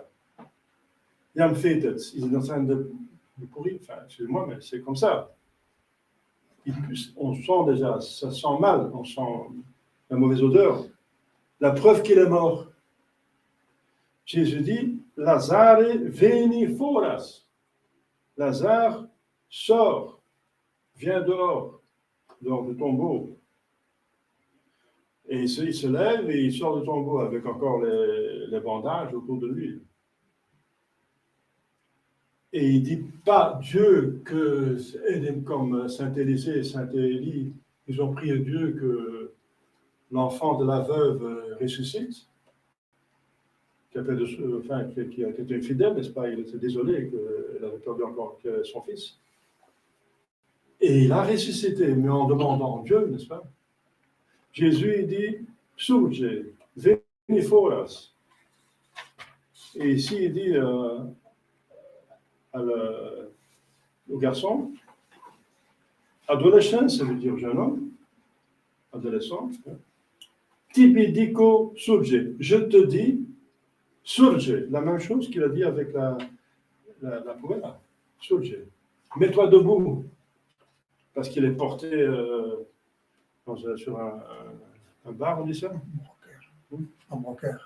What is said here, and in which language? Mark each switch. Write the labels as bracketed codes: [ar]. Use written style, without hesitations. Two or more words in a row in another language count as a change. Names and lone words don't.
[la] Yam fetet. [fr] Il est en train de pourrir. Enfin, excusez-moi, mais c'est comme ça. On sent déjà, ça sent mal, on sent la mauvaise odeur. La preuve qu'il est mort. Jésus dit, Lazare [la] veni foras. [fr] Lazare sort, vient dehors du tombeau. Et il se lève et il sort du tombeau avec encore les bandages autour de lui. Et il ne dit pas Dieu comme Saint Élisée et Saint Élie, ils ont prié Dieu que l'enfant de la veuve ressuscite, qui était infidèle, n'est-ce pas? Il était désolé qu'elle avait perdu encore son fils. Et il a ressuscité, mais en demandant Dieu, n'est-ce pas? Jésus, il dit, [la] surge, veni foras. [fr] Et ici, il dit au garçon, adolescent, ça veut dire jeune homme, adolescent, [la] tibi dico surge, [fr] je te dis, surge, la même chose qu'il a dit avec la poêle, surge, mets-toi debout, parce qu'il est porté sur un bar, on dit ça? Un brancard.